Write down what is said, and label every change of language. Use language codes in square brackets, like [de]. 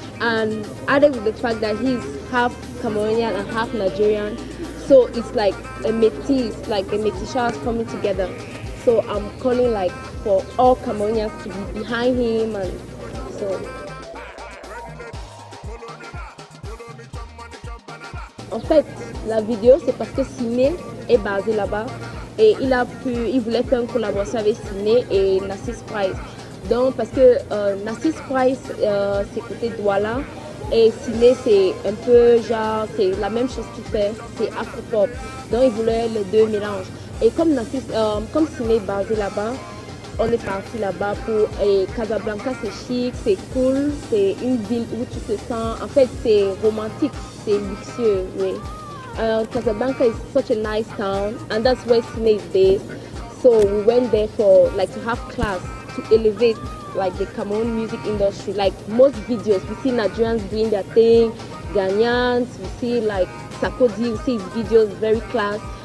[en] And added with the fact that he's half Cameroonian and half Nigerian, so it's like a métis, like a métissage coming together. So I'm calling like for all Cameroonians to be behind him, and so. [fr] En fait, la vidéo, c'est parce que Ciné est basé là-bas et il voulait faire une collaboration avec Ciné et Narcissus Price. Donc, parce que Narcissus Price, c'est côté Douala et Ciné, c'est un peu genre, c'est la même chose qu'il fait, c'est Afropop. Donc, il voulait les deux mélanges. Et comme Ciné est basé là-bas, on est parti là-bas pour. Et Casablanca, c'est chic, c'est cool, c'est une ville où tu te sens. En fait, c'est romantique, c'est luxueux, oui. [en] Casablanca is such a nice town, and that's where Ciné is based. So we went there for like to have class, to elevate like the Cameroon music industry. Like most videos, we see Nigerians doing their thing, Ghanaians, we see like Sarkozy, we see his videos, very class.